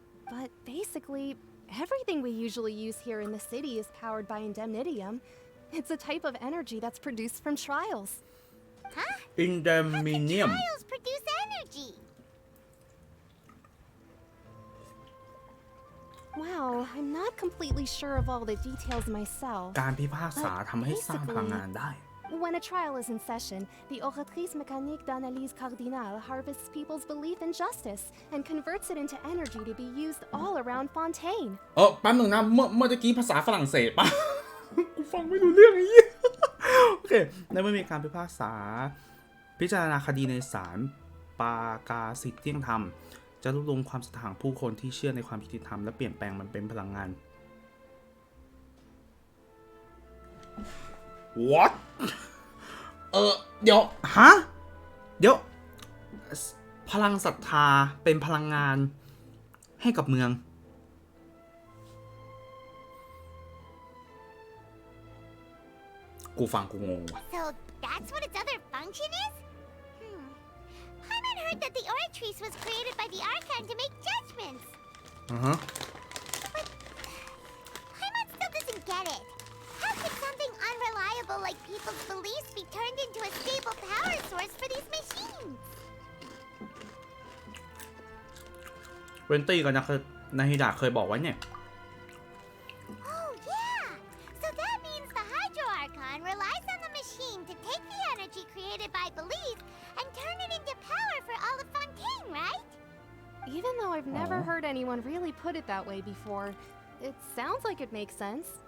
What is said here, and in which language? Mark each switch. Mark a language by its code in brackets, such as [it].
[en] But basically, everything we usually use here in the city is powered by indemnitium. It's a type of energy that's produced from trials. Huh? Indemnitium. How do trials produce energy? Wow, I'm not completely sure of all the details myself. [th] การพิพากษาทำให้สร้างพลังงานได้ [en] When a trial is in session, the oratrice mécanique d'analyse cardinale harvests people's belief in justice and converts it into energy to be used all around Fontaine. [th] แป๊บนึงนะเมื่อกี้ภาษาฝรั่งเศสป่ะ กูฟังไม่รู้เรื่องไอ้เหี้ย โอเคในเมื่อมีการพิพากษา พิจารณาคดีในศาลปากาสิทธิ์เที่ยงธรรมจะรวบรวมความศรัทธาของผู้คนที่เชื่อในความยุติธรรมและเปลี่ยนแปลงมันเป็นพลังงาน [en] What [th] เดี๋ยวพลังศรัทธาเป็นพลังงานให้กับเมืองกูฟังกูงงว่ะ [en] So that's what its other function is? Paimon heard that the oratrice was created by the Archon to make judgments. But Paimon still doesn't get it. How could something unreliable like make people's beliefs be turned into a stable power source for these machines. [th] เวนตี้กับนาฮิดะเคยบอกไว้เนี่ย [en] Oh yeah, so that means the Hydro Archon relies on the machine to take the energy created by belief and turn it into power for all of Fontaine, right? Even though I've never heard anyone really put it that way before, it sounds like it makes sense.